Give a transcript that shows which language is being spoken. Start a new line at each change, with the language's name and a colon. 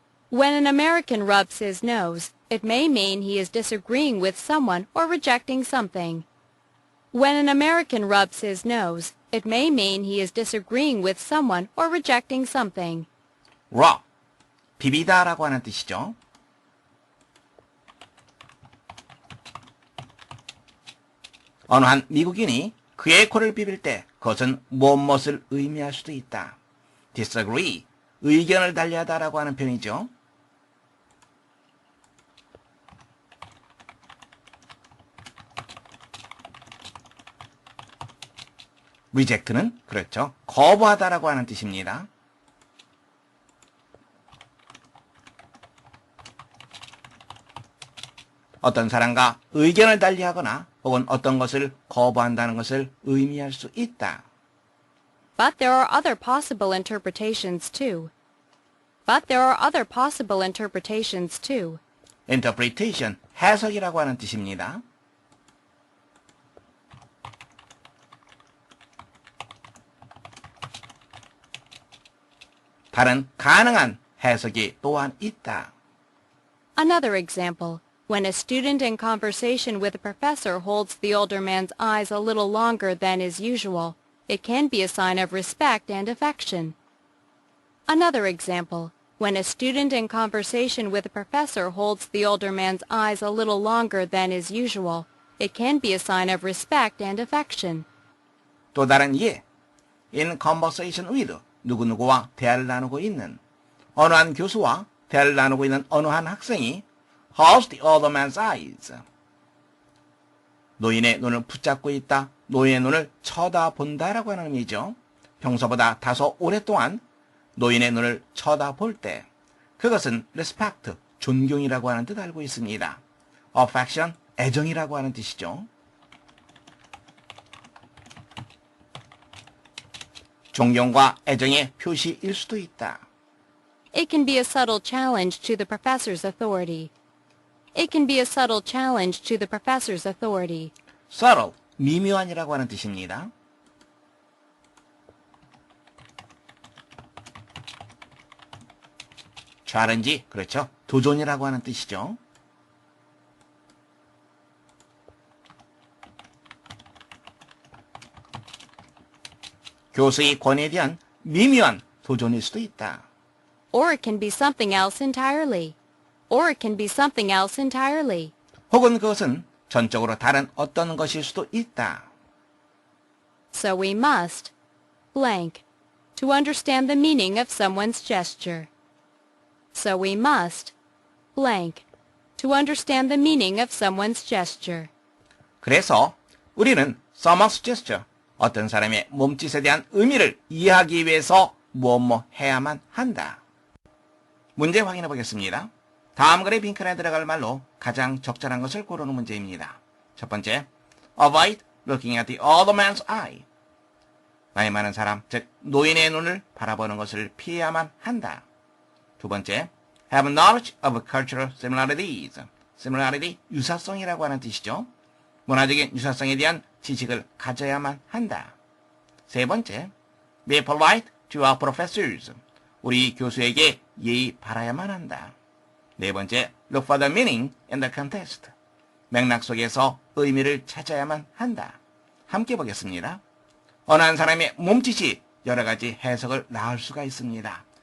English: When an American rubs his nose, it may mean he is disagreeing with someone or rejecting something. When an American rubs his nose, it may mean he is disagreeing with someone or rejecting something.
Korean: rub, 비비다라고 하는 뜻이죠. 어느 한 미국인이 그의 코를 비빌 때 그것은 무엇을 의미할 수도 있다. disagree, 의견을 달리하다라고 하는 표현이죠. reject는 그렇죠. 거부하다라고 하는 뜻입니다. 어떤 사람과 의견을 달리하거나 혹은 어떤 것을 거부한다는 것을 의미할 수 있다.
English: But there are other possible interpretations too. But there are other possible interpretations too.
Korean: interpretation, 해석이라고 하는 뜻입니다. 다른 가능한 해석이 또한 있다.
English: Another example. When a student in conversation with a professor holds the older man's eyes a little longer than is usual, it can be a sign of respect and affection. Another example. When a student in conversation with a professor holds the older man's eyes a little longer than is usual, it can be a sign of respect and affection.
Korean: 또 다른 예.
English: In conversation with
Korean: 누구누구와 대화를 나누고 있는 어느 한 교수와 대화를 나누고 있는 어느 한 학생이
English: holds the other man's eyes.
Korean: 노인의 눈을 붙잡고 있다. 노인의 눈을 쳐다본다라고 하는 의미죠. 평소보다 다소 오랫동안 노인의 눈을 쳐다볼 때 그것은 respect, 존경이라고 하는 뜻 알고 있습니다. affection, 애정이라고 하는 뜻이죠. 존경과 애정의 표시일 수도 있다.
English: It can be a subtle challenge to the professor's authority. It can be a subtle challenge to the professor's authority.
Korean: subtle, 미묘한이라고 하는 뜻입니다. challenge, 그렇죠. 도전이라고 하는 뜻이죠. 교수의 권위에 대한 미묘한 도전일 수도 있다.
English: Or it can be something else entirely. Or it can be something else entirely.
Korean: 혹은 그것은 전적으로 다른 어떤 것일 수도 있다.
English: So we must blank to understand the meaning of someone's gesture. So we must blank to understand the meaning of someone's gesture.
Korean: 그래서 우리는
English: someone's gesture,
Korean: 어떤 사람의 몸짓에 대한 의미를 이해하기 위해서 무엇 해야만 한다. 문제 확인해 보겠습니다. 다음 글의 빈칸에 들어갈 말로 가장 적절한 것을 고르는 문제입니다. 첫 번째,
English: avoid looking at the other man's eye.
Korean: 나이 많은 사람, 즉 노인의 눈을 바라보는 것을 피해야만 한다. 두 번째,
English: have knowledge of cultural similarities.
Korean: similarity, 유사성이라고 하는 뜻이죠. 문화적인 유사성에 대한 지식을 가져야만 한다. 세 번째,
English: be polite to our professors.
Korean: 우리 교수에게 예의 바라야만 한다. 네 번째,
English: look for the meaning in the context.
Korean: 맥락 속에서 의미를 찾아야만 한다. 함께 보겠습니다. 어느 한 사람의 몸짓이 여러 가지 해석을 낳을 수가 있습니다.